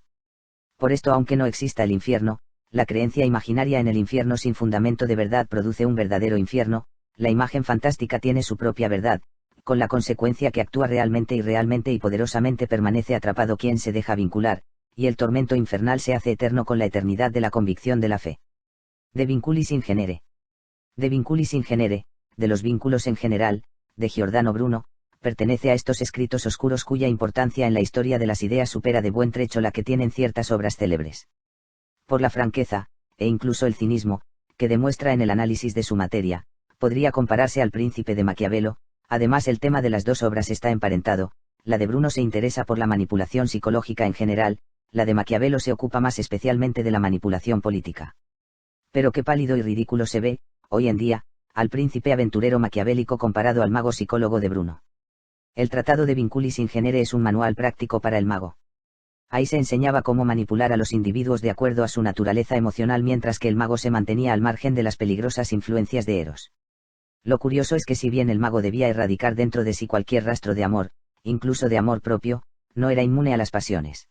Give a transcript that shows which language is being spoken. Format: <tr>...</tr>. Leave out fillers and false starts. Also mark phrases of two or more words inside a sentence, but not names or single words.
<es>Por esto, aunque no exista el infierno, la creencia imaginaria en el infierno sin fundamento de verdad produce un verdadero infierno. La imagen fantástica tiene su propia verdad, con la consecuencia que actúa realmente y realmente y poderosamente permanece atrapado quien se deja vincular, y el tormento infernal se hace eterno con la eternidad de la convicción de la fe.</es> <la>De vinculis in genere. De vinculis in genere,</la> <es>de los vínculos en general, de Giordano Bruno, pertenece a estos escritos oscuros cuya importancia en la historia de las ideas supera de buen trecho la que tienen ciertas obras célebres. Por la franqueza, e incluso el cinismo, que demuestra en el análisis de su materia, podría compararse al Príncipe de Maquiavelo. Además, el tema de las dos obras está emparentado. La de Bruno se interesa por la manipulación psicológica en general, la de Maquiavelo se ocupa más especialmente de la manipulación política. Pero qué pálido y ridículo se ve, hoy en día, al príncipe aventurero maquiavélico comparado al mago psicólogo de Bruno. El tratado</es> <la>de Vinculis in genere</la> <es>es un manual práctico para el mago. Ahí se enseñaba cómo manipular a los individuos de acuerdo a su naturaleza emocional, mientras que el mago se mantenía al margen de las peligrosas influencias de Eros. Lo curioso es que si bien el mago debía erradicar dentro de sí cualquier rastro de amor, incluso de amor propio, no era inmune a las pasiones.</es>